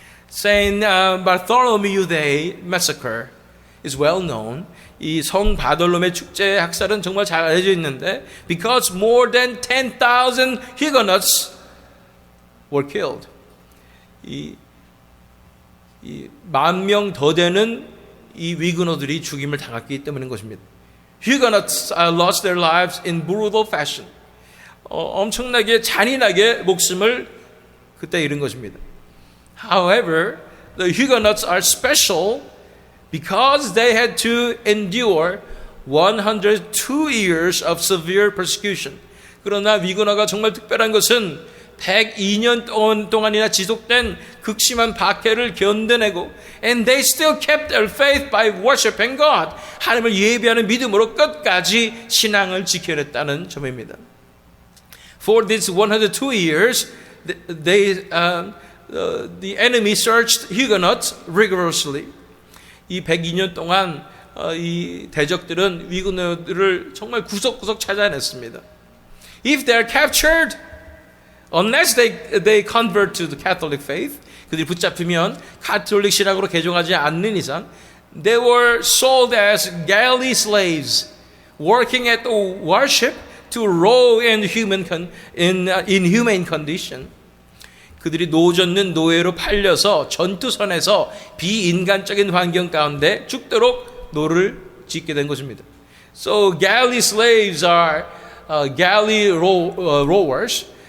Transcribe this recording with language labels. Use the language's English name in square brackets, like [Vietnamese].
[English] Saint Bartholomew Day Massacre is well known. [Korean] 이 성 바돌로메 축제 학살은 정말 잘 알려져 있는데 [English] because more than 10,000 Huguenots were killed. [Korean] 이 10,000명 더 되는 이 위그노들이 죽임을 당했기 때문인 것입니다. [English] Huguenots lost their lives in brutal fashion. [Korean] 엄청나게 잔인하게 목숨을 그때 잃은 것입니다. [English] However, the Huguenots are special because they had to endure 102 years of severe persecution. [Korean] 그러나 위그노가 정말 특별한 것은 102년 동안이나 지속된 극심한 박해를 견뎌내고 [English] and they still kept their faith by worshiping God. [Korean] 하나님을 예배하는 믿음으로 끝까지 신앙을 지켜냈다는 점입니다. [English] For these 102 years, the enemy searched Huguenots rigorously. [Korean] 이 102년 동안 이 대적들은 위그노들을 정말 구석구석 찾아냈습니다. [English] If they are captured, unless they convert to the Catholic faith, [Korean] 그들이 붙잡히면 가톨릭 신학으로 개종하지 않는 이상, [English] they were sold as galley slaves, working at the worship to raw and inhumane condition. [Korean] 그들이 노젓는 노예로 팔려서 전투선에서 비인간적인 환경 가운데 죽도록 노를 짓게 된 것입니다. [English] So galley slaves are galley rowers.